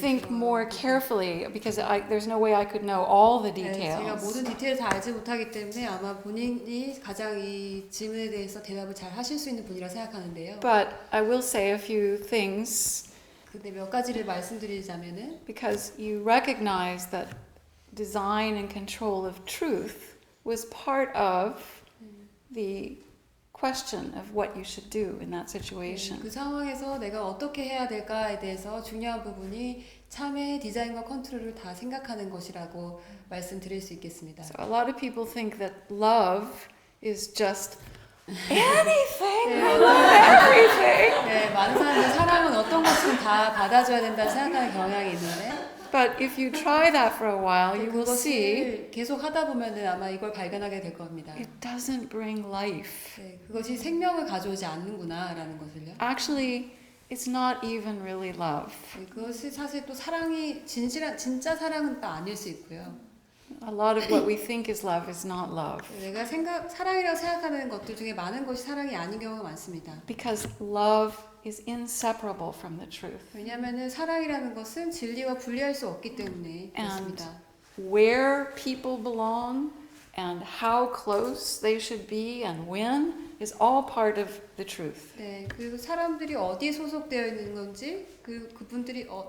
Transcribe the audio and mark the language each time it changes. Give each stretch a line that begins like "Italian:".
English: Think more carefully because there's no way I could know all the
Korean: 네, 제가
English: details.
Korean: 모든 디테일을 다 알지 못하기 때문에 아마 본인이 가장 이 질문에 대해서 대답을 잘 하실 수 있는 분이라 생각하는데요.
English: But I will say a few things
Korean: 근데 몇 가지를 말씀드리자면은
English: because you recognize that design and control of truth was part of the question of what you should do in that situation.
Korean: 그 상황에서 내가 어떻게 해야 될까에 대해서 중요한 부분이 참의 디자인과 컨트롤을 다 생각하는 것이라고 말씀드릴 수 있겠습니다.
English: So a lot of people think that love is just anything, I love everything.
Korean: 네, 많은 사람들은 사랑은 어떤 것이든 다 받아줘야 된다는 생각하는 경향이 있는데
English: But if you try that for a while, you will see
Korean: 그것을 계속 하다 보면은 아마 이걸 발견하게 될 겁니다.
English: it doesn't bring life.
Korean: 네, 그것이 생명을 가져오지 않는구나라는 것을요.
English: Actually, it's not even really love.
Korean: 네, 그것이 사실 또 사랑이 진짜 사랑은 또 아닐 수 있고요.
English: A lot of what we think is love is not love.
Korean: 내가 사랑이라고 생각하는 것들 중에 많은 것이 사랑이 아닌 경우가 많습니다.
English: Because love is inseparable from the truth.
Korean: 왜냐하면은 사랑이라는 것은 진리와 분리할 수 없기 때문에 그렇습니다.
English: Where people belong and how close they should be and when is all part of the truth.
Korean: 네, 그리고 사람들이 어디에 소속되어 있는 건지, 그분들이